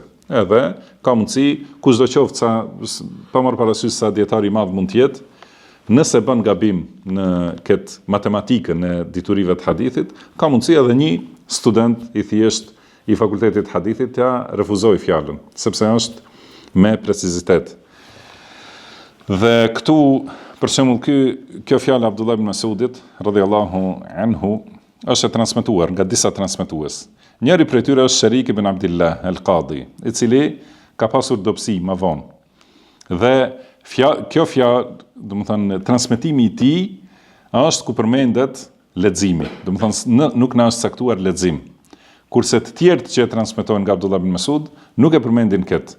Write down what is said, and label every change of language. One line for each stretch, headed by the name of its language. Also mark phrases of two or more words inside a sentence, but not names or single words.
Albanian: Edhe ka mundësi kushdo qoftë pa marrë parasysh sa dietari i madh mund të jetë, nëse bën gabim në këtë matematikën e diturive të hadithit, ka mundësi edhe një student i thjesht i fakultetit hadithit ja refuzoj fjalën, sepse është me precizitet. Dhe këtu, për shembull, kjo fjalë Abdullah ibn Mesudit
Arabic: رضي الله عنه
Albanian: është e transmetuar nga disa transmetues. Njëri prej tyre është Sharik ibn Abdullah al-Qadi, i cili ka pasur dobësi më vonë. Dhe kjo fjalë, do të thënë, transmetimi i tij është ku përmendet leximi. Do të thënë nuk na është caktuar lexim. Kurse të tjerët që transmetojnë nga Abdullah ibn Mesud nuk e përmendin këtë.